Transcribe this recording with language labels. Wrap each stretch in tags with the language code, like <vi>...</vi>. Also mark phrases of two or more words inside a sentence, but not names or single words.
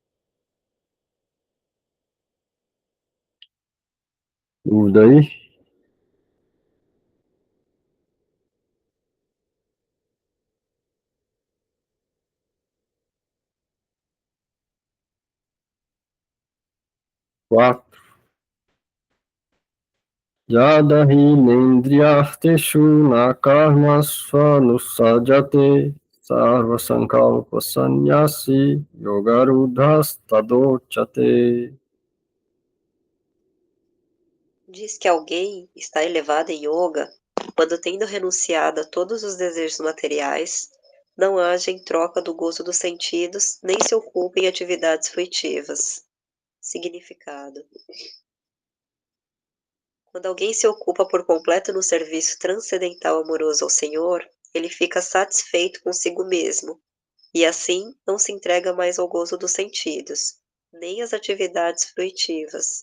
<pt>Dúvida aí? Quatro.</pt> <sa>यदाहि नेन्द्रियार्थेषु नकर्मस्वनुषज्जते सर्व सङ्कल्प संन्यासी योगारूढस् तदोच्यते.</sa> <pt>Diz que alguém está elevado em yoga quando, tendo renunciado a todos os desejos materiais, não age em troca do gozo dos sentidos, nem se ocupa em atividades fruitivas. Significado: quando alguém se ocupa por completo no serviço transcendental amoroso ao Senhor, ele fica satisfeito consigo mesmo, e assim não se entrega mais ao gozo dos sentidos, nem às atividades fruitivas.</pt>